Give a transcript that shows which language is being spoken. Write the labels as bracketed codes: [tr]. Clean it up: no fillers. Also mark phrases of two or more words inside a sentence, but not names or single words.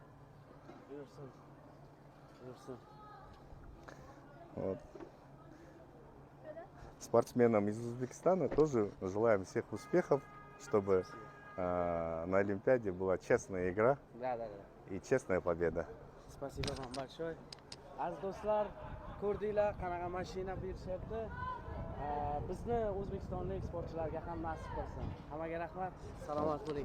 [ru] Вот. Спортсменам из Узбекистана тоже желаем всех успехов, чтобы на Олимпиаде была честная игра и честная победа. Спасибо вам большое. [uz] Az do'stlar, ko'rdinglar qanaqa mashina berishyapti. Bizni o'zbekistonlik sportchilarga ham nasib qilsin. Hammaga rahmat. Salomat bo'ling.